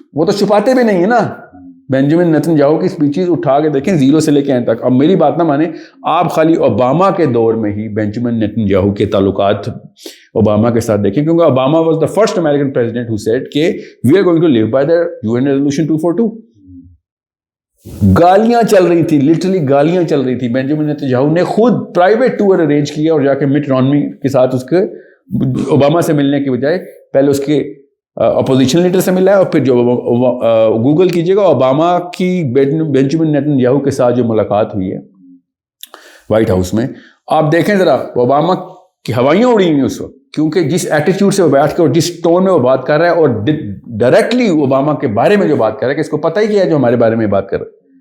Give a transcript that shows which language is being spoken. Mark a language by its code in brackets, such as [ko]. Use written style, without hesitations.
[ur] وہ تو چھپاتے بھی نہیں ہے نا. بینجامن نیتنیاہو کی اسپیچز اٹھا کے دیکھیں 0 سے لے کے این تک. اب میری بات نہ مانیں, آپ خالی اوباما کے دور میں ہی بینجامن نیتنیاہو کے تعلقات اوباما کے ساتھ دیکھیں, کیونکہ [en] Obama was the first American president who said کہ we are going to live by the UN resolution 242. [ur] گالیاں چل رہی تھی, لٹرلی گالیاں چل رہی تھی. بینجامن نیتنیاہو نے خود پرائیویٹ ٹور ارینج کیا اور جا کے مٹ رومنی کے ساتھ اس کے اوباما سے ملنے کے بجائے پہلے اس کے اپوزیشن لیڈر سے ملا ہے, اور پھر جو گوگل کیجیے گا اوباما کی بینجامن نیتنیاہو کے ساتھ جو ملاقات ہوئی ہے وائٹ ہاؤس میں, آپ دیکھیں ذرا اوباما کی ہوائیاں اڑی ہوئی ہیں اس وقت, کیونکہ جس ایٹیٹیوڈ سے وہ بیٹھ کے اور جس ٹون میں وہ بات کر رہا ہے اور ڈائریکٹلی اوباما کے بارے میں جو بات کر رہا ہے کہ اس کو پتہ ہی کیا ہے جو ہمارے بارے میں بات کر رہا ہے.